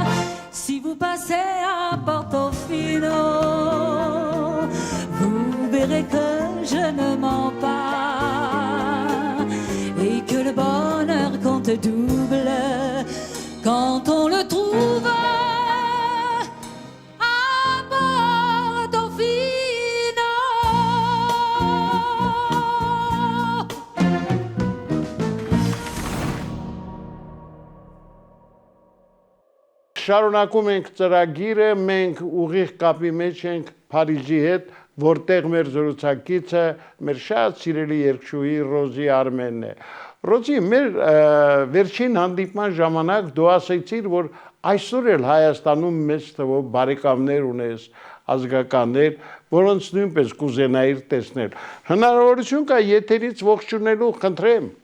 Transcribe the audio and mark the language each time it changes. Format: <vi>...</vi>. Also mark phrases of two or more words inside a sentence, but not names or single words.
<fr>Si vous passez à Portofino, vous verrez que je ne mens pas et que le bonheur compte double quand on le trouve à Portofino.</fr> <hy>Շարունակում ենք ծրագիրը, մենք ուղիղ կապի մեջ ենք Փարիզի հետ, որտեղ մեր զրուցակիցը մեր շատ սիրելի երգչուհի Ռոզի Արմենն է։ Ռոզի, մեր վերջին հանդիպման ժամանակ դու ասացիր, որ այսօր էլ Հայաստանում մեծ թվով բարեկամներ ունես, ազգականներ, որոնց նույնպես կուզենայիր տեսնել։ Հնարավորություն կա եթերից ողջունելու, խնդրեմ։</hy>